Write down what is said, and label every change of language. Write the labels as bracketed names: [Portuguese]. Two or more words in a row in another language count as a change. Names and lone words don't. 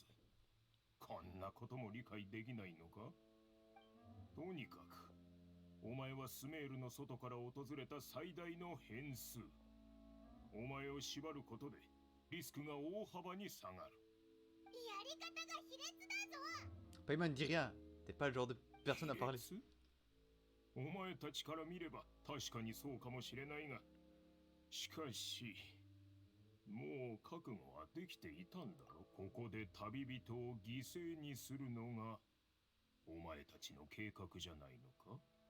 [Japanese] こんなことも理解できないのか？とにかく、お前はスメールの外から訪れた最大の変数。お前を縛ることでリスクが大幅に下がる。やり方が卑劣だぞ。 [French] Payman ne dit rien, t'es pas le genre de personne à parler. [Japanese] 卑劣？お前たちから見れば確かにそうかもしれないが、しかしもう覚悟はできていたんだろ。ここで旅人を犠牲にするのがお前たちの計画じゃないのか？